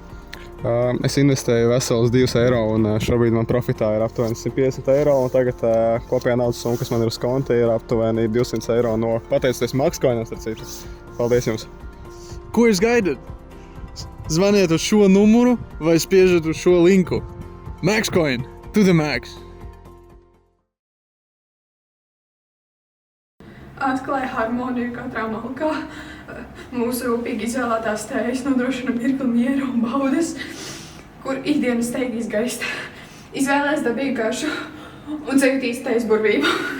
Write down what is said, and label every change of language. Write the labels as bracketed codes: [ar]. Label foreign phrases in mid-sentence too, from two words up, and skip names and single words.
[lv] Es investēju vesels 2 eiro un šobrīd man profitā ir aptuveni 150 eiro. Un tagad kopējā naudas summa, kas man ir uz konta, ir aptuveni 200 eiro no pateicoties Maxcoinam, starp citu. Paldies jums! Ko jūs gaidat? Zvaniet uz šo numuru vai spiežat uz šo linku. [en] Maxcoin, to the max! [lv] Atklāja harmoniju katrā malkā. Mūsu rūpīgi izvēlētās tējas nodrošina mirkli miera un baudas, kur ikdienas steigi izgaist. Izvēlēs dabīgu garšu un dzejutīs tējas burvību.